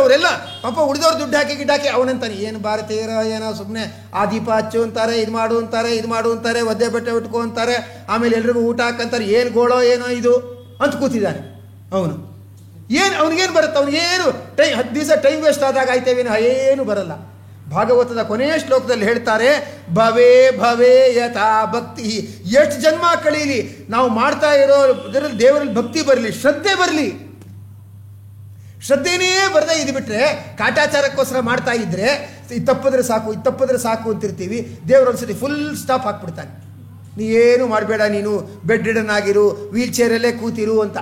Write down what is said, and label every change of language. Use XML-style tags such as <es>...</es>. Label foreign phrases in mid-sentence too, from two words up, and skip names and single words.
<kn>ಅವರೆಲ್ಲ ಪಾಪ ಉಳಿದವ್ರು ದುಡ್ಡು ಹಾಕಿ ಗಿಡ್ಡಾಕಿ ಅವನಂತಾನೆ, ಏನು ಭಾರತೀಯರ ಏನೋ ಸುಮ್ಮನೆ ಆ ದೀಪ ಹಚ್ಚು ಅಂತಾರೆ, ಇದು ಮಾಡು ಅಂತಾರೆ, ಒದ್ದೆ ಬಟ್ಟೆ ಉಟ್ಕೊ ಅಂತಾರೆ, ಆಮೇಲೆ ಎಲ್ರಿಗೂ ಊಟ ಹಾಕಂತಾರೆ, ಏನು ಗೋಳೋ ಏನೋ ಇದು ಅಂತ ಕೂತಿದ್ದಾನೆ ಅವನು. ಅವನಿಗೇನು ಬರುತ್ತೆ, ಅವನಿಗೇನು 10 ದಿವಸ</kn> <en>time waste</en> <kn>ಆದಾಗ ಆಯ್ತೇವೇನೋ, ಏನು ಬರಲ್ಲ. ಭಾಗವತದ ಕೊನೆಯ ಶ್ಲೋಕದಲ್ಲಿ ಹೇಳ್ತಾರೆ,</kn> <sa>ಭವೇ ಭವೇ ಯಥಾ ಭಕ್ತಿ.</sa> <kn>ಎಷ್ಟು ಜನ್ಮ ಕಳೀಲಿ, ನಾವು ಮಾಡ್ತಾ ಇರೋ ಇದರಲ್ಲಿ ದೇವರಲ್ಲಿ ಭಕ್ತಿ ಬರಲಿ, ಶ್ರದ್ಧೆ ಬರಲಿ. ಶ್ರದ್ಧೆನೇ ಬರದೇ ಇದ್ಬಿಟ್ರೆ, ಕಾಟಾಚಾರಕ್ಕೋಸ್ಕರ ಮಾಡ್ತಾ ಇದ್ರೆ, ಇದು ತಪ್ಪಿದ್ರೆ ಸಾಕು ಅಂತಿರ್ತೀವಿ. ದೇವರು ಒಂದ್ಸತಿ</kn> <en>full stop</en> <kn>ಹಾಕ್ಬಿಡ್ತಾನೆ, ನೀ ಏನು ಮಾಡಬೇಡ, ನೀನು</kn> <en>bed ridden</en> <kn>ಆಗಿರು,</kn> <en>wheel chair-alle</en> <kn>ಕೂತಿರು ಅಂತ.</kn>